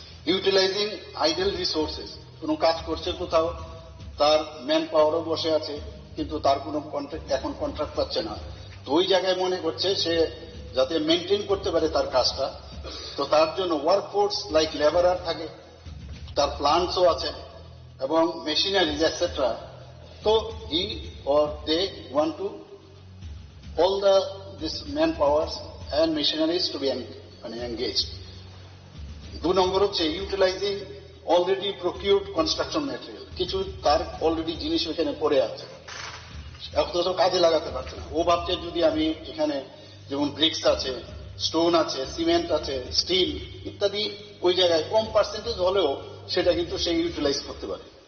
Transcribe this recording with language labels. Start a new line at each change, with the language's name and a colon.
Bangla: Utilising idol resources, কোনো কাজ করছে কোথাও, তার ম্যান পাওয়ারও বসে আছে কিন্তু তার কোনো এখন কন্ট্রাক্ট পাচ্ছে না। তো ওই জায়গায় মনে করছে সে যাতে মেনটেন করতে পারে তার কাজটা, তো তার জন্য ওয়ার্কফোর্স লাইক লেবারার থাকে, তার প্লান্টসও আছে এবং মেশিনারিজ এটসেট্রা।
English: তো he or they want to all this manpowers and machineries to be engaged.
Bangla: 2 নম্বর হচ্ছে ইউটিলাইজিং অলরেডি প্রকিউরড কনস্ট্রাকশন ম্যাটেরিয়াল। কিছু তার অলরেডি জিনিস ওখানে পড়ে আছে, অথচ কাজে লাগাতে পারছে না। ও ভাবছে যদি আমি এখানে যেমন ব্রিক্স আছে, স্টোন আছে, সিমেন্ট আছে, স্টিল ইত্যাদি ওই জায়গায় কম পার্সেন্টেজ হলেও সেটা কিন্তু সে ইউটিলাইজ করতে পারে।